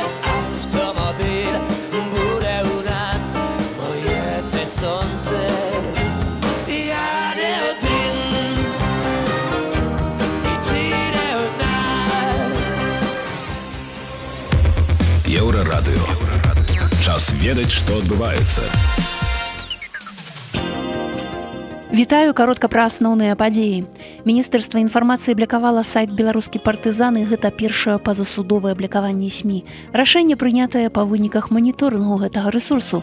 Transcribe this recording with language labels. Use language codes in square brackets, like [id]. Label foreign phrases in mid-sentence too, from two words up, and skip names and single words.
[uk] Автомобіль буде у нас, моє ти сонце. Я не один, і ти не одна. [be] ведаць, што адбываецца. Вітаю, каротка пра асноўныя падзеі. Міністэрства інфармацыі блякавала сайт «Беларускі партызан» і гэта першае пазасудовае блякаванне СМІ. Рашэнне прынятае па выніках маніторынгу гэтага рэсурсу.